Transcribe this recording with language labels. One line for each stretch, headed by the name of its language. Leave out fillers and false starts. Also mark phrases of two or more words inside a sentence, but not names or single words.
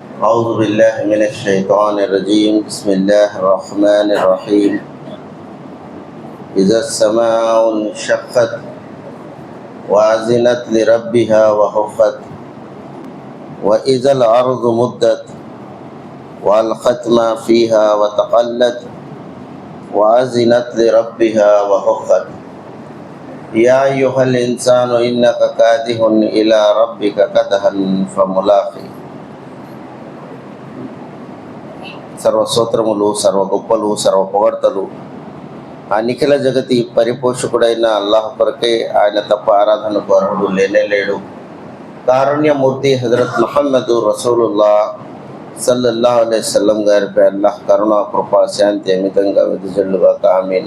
Arabic: أعوذ بالله من الشيطان الرجيم بسم الله الرحمن الرحيم إذا السماء انشقت وأذنت لربها وحقت وإذا الأرض مدت وألقت ما فيها وتقلت وأذنت لربها وحقت يا أيها الإنسان إنك كادح إلى ربك كدحا فملاقيه.
Telugu: సర్వ స్తోత్రములు, సర్వ గొప్పలు, సర్వ పొగడ్తలు ఆ నిఖిల జగతి పరిపోషకుడైన అల్లాహ్ కొరకే. ఆయన తప్ప ఆరాధనకు అర్హుడు లేనే లేడు. కారుణ్యమూర్తి హజరత్ ముహమ్మదు రసూలుల్లా
Arabic: صلى الله عليه وسلم
Telugu: గారిపై అల్లాహ్ కరుణ, కృప, శాంతి అమితంగా వెదజల్లుగా ఆమీన్.